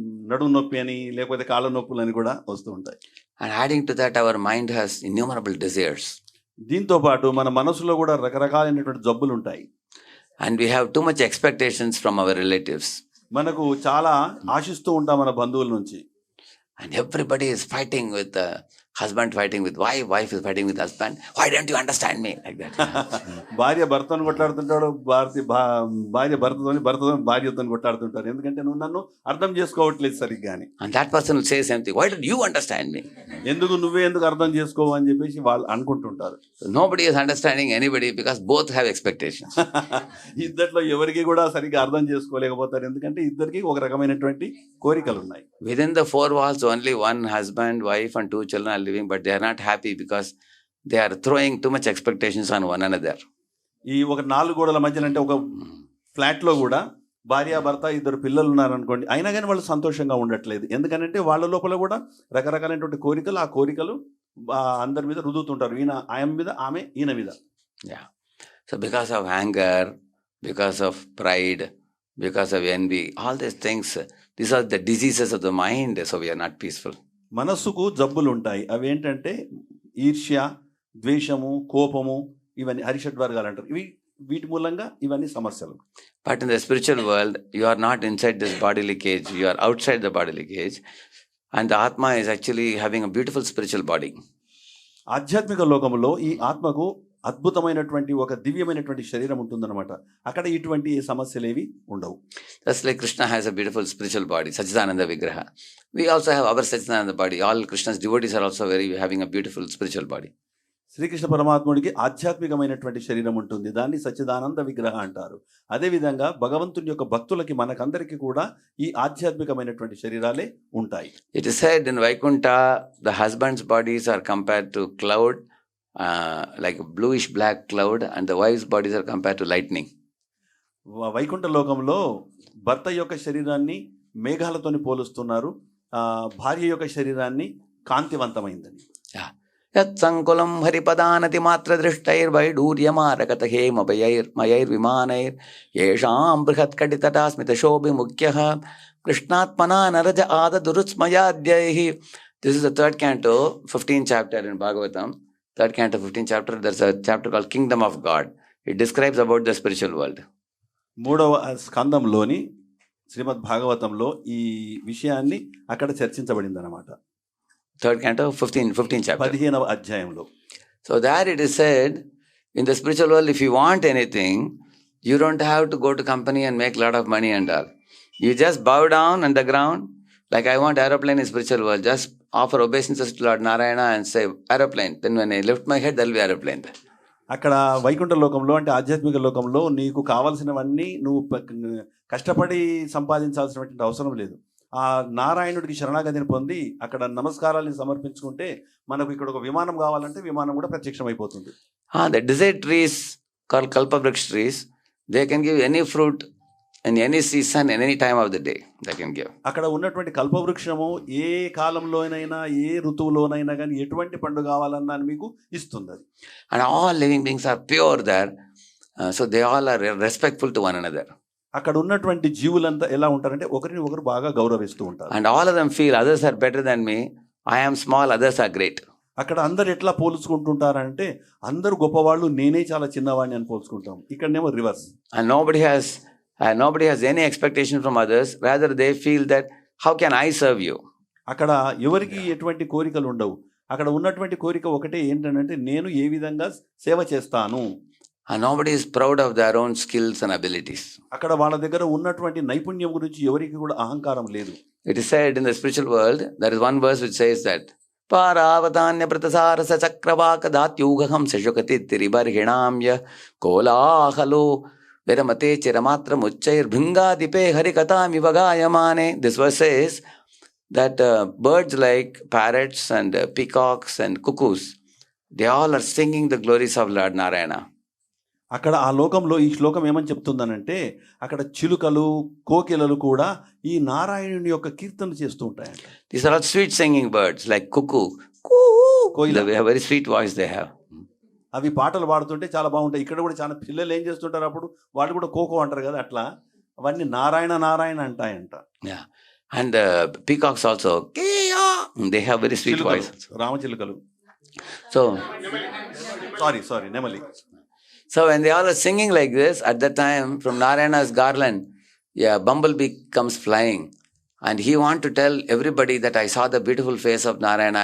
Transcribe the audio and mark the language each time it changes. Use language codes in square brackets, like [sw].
[te] నడుము నొప్పి అని, లేకపోతే కాళ్ళ నొప్పులు అని కూడా వస్తూ ఉంటాయి. [en] And adding to that, our mind has innumerable desires. [te] దీంతో పాటు మన మనసులో కూడా రకరకాలైనటువంటి జబ్బులు ఉంటాయి. [en] And we have too much expectations from our relatives. [te] మనకు చాలా ఆశిస్తూ ఉంటాం మన బంధువుల నుంచి. [en] And everybody is fighting with the husband, fighting with wife, wife is fighting with husband. Why don't you understand me? Like that. [te] భార్య భర్తను కొట్లాడుతుంటాడు, భార్య భర్తతోని భార్యతో కొట్లాడుతుంటారు. ఎందుకంటే నువ్వు నన్ను అర్థం చేసుకోవట్లేదు సరిగ్గా అని. [en] And that person will say something. Why don't you understand me? [te] నువ్వే ఎందుకు అర్థం చేసుకోవు అని చెప్పేసి వాళ్ళు అనుకుంటుంటారు. [en] So nobody is understanding anybody because both have expectations. [te] ఇద్దరిలో ఎవరికి కూడా సరిగ్గా అర్థం చేసుకోలేకపోతారు. ఎందుకంటే ఇద్దరికి ఒక రకమైనటువంటి కోరికలు ఉన్నాయి. [en] Within the four walls, only one husband, wife and 2 children are living, but they are not happy because they are throwing too much expectations on one another. [te] ఈ ఒక 4 గోడల మధ్యన, అంటే ఒక ఫ్లాట్ లో కూడా భార్య, భర్త, 2 పిల్లలు ఉన్నారనుకోండి, అయినా కానీ వాళ్ళు సంతోషంగా ఉండట్లేదు. ఎందుకంటే వాళ్ళ లోపల కూడా రకరకాలైనటువంటి కోరికలు, ఆ కోరికలు అందరి మీద రుదుతుంటారు. ఆయన మీద, ఆమె ఈయన మీద. Yeah. [en] So because of anger, because of pride, because of envy, all these things, these are the diseases of the mind. So we are not peaceful. [te] మనస్సుకు జబ్బులు ఉంటాయి. అవి ఏంటంటే ఈర్ష్య, ద్వేషము, కోపము, ఇవన్నీ హరిషడ్ వర్గాలు అంటారు. వీటి మూలంగా ఇవన్నీ సమస్యలు. [en] But in the spiritual world, you are not inside this bodily cage, you are outside the bodily cage, and the Atma is actually having a beautiful spiritual body. [te] ఆధ్యాత్మిక లోకంలో ఈ ఆత్మకు అద్భుతమైనటువంటి ఒక దివ్యమైనటువంటి శరీరం ఉంటుందన్నమాట. అక్కడ ఇటువంటి సమస్యలు ఏవి ఉండవు. [en] Just like Krishna has a beautiful spiritual body, Sachidananda Vigraha. We also have our Sachidananda body. All Krishna's devotees are also having a beautiful spiritual body. [te] Srikrishna పరమాత్ముడికి ఆధ్యాత్మికమైనటువంటి శరీరం ఉంటుంది. దాన్ని సచ్చిదానంద విగ్రహ అంటారు. అదేవిధంగా భగవంతుని యొక్క భక్తులకి, మనకందరికీ కూడా ఈ ఆధ్యాత్మికమైనటువంటి శరీరాలే ఉంటాయి. [en] It is said in Vaikuntha, the husband's bodies are compared to cloud, like a bluish black cloud, and the wife's bodies are compared to lightning. [te] Vaikuntha లోకంలో భర్త యొక్క శరీరాన్ని మేఘాలతోని పోలుస్తున్నారు, భార్య యొక్క శరీరాన్ని కాంతివంతమైందని. [sa] యత్ సంకులం హరిపదానతి మాత్ర దృష్టైర్వైడూర్యమారకత హేమభయైర్మయైర్విమానైర్ యేషాం బృహత్కటితటాస్మిత శోభిముఖ్యః కృష్ణాత్మనా నరజ ఆదదురుస్మయాద్యైః. [en] This is the 3rd canto, 15th chapter in Bhagavatam. 3rd canto, 15th chapter. There's a chapter called Kingdom of God. It describes about the spiritual world. [te] 3వ స్కందంలోని శ్రీమద్ భాగవతంలో ఈ విషయాన్ని అక్కడ చర్చించబడింది అన్నమాట. [en] 3rd canto, 15th chapter. [te] 15వ అధ్యాయంలో. [en] So there it is said, in the spiritual world, if you want anything, you don't have to go to company and make a lot of money and all. You just bow down on the ground, like I want aeroplane in spiritual world. Just offer obeisances to Lord Narayana and say aeroplane. Then when I lift my head, there will be aeroplane there. [te] అక్కడ వైకుంఠ లోకంలో అంటే ఆధ్యాత్మిక లోకంలో నీకు కావాల్సినవన్నీ నువ్వు కష్టపడి సంపాదించాల్సినటువంటి అవసరం లేదు. ఆ నారాయణుడికి శరణాగతిని పొంది అక్కడ నమస్కారాలను సమర్పించుకుంటే మనకు ఇక్కడ ఒక విమానం కావాలంటే విమానం కూడా ప్రత్యక్షమైపోతుంది. [en] The desert trees called kalpavriksha trees, they can give any fruit in any season, in any time of the day, they can give. [te] అక్కడ ఉన్నటువంటి కల్పవృక్షము ఏ కాలంలోనైనా ఏ ఋతువులోనైనా కానీ ఎటువంటి పండు కావాలన్నా మీకు ఇస్తుంది అది. [en] And all living beings are pure there, so they all are respectful to one another. [te] అక్కడ ఉన్నటువంటి జీవులంతా ఎలా ఉంటారంటే ఒకరిని ఒకరు బాగా గౌరవిస్తూ ఉంటారు. [en] And all of them feel others are better than me, I am small, others are great. [te] అక్కడ అందరు ఎట్లా పోల్చుకుంటుంటారంటే అందరూ గొప్పవాళ్ళు, నేనే చాలా చిన్నవాడిని అని పోల్చుకుంటాం. ఇక్కడనేమో reverse. [en] And nobody has any expectation from others, rather they feel that how can I serve you. [te] అక్కడ ఎవరికి ఎటువంటి కోరికలు ఉండవు. అక్కడ ఉన్నటువంటి కోరిక ఒకటే ఏంటంటే నేను ఏ విధంగా సేవ చేస్తాను. [en] And nobody is proud of their own skills and abilities. [te] అక్కడ వాళ్ళ దగ్గర ఉన్నటువంటి నైపుణ్యం గురించి ఎవరికి కూడా అహంకారం లేదు. [en] It is said in the spiritual world, there is one verse which says that [sa] పారావతాన్య ప్రతసారస చక్రవాక దాత్యూగహం శశుకతి తిరిబర్హిణామ్య కోలాహలో విరమతే చిరమాత్రముచ్చైర్భృంగాదిపే హరికథామివ గాయమానే. [en] This verse says that birds like parrots and peacocks and cuckoos, they all are singing the glories of Lord Narayana. [te] అక్కడ ఆ లోకంలో ఈ శ్లోకం ఏమని చెప్తుందనంటే అక్కడ చిలుకలు కోకిలలు కూడా ఈ నారాయణుని యొక్క కీర్తన చేస్తూ ఉంటాయంట. [en] These are all sweet singing birds like cuckoo. They have very sweet voice they have. [te] అవి పాటలు పాడుతుంటే చాలా బాగుంటాయి. ఇక్కడ కూడా చాలా పిల్లలు ఏం చేస్తుంటారు అప్పుడు వాళ్ళు కూడా కోకో అంటారు కదా, అట్లా అవన్నీ Narayana Narayana అంటాయంట. Yeah. [en] And peacocks also, they have very sweet voice. [te] రామచిలుకలు. So sorry నెమలి. [en] So when they all are singing like this, at that time from Narayana's garland, bumblebee comes flying, and he want to tell everybody that I saw the beautiful face of Narayana.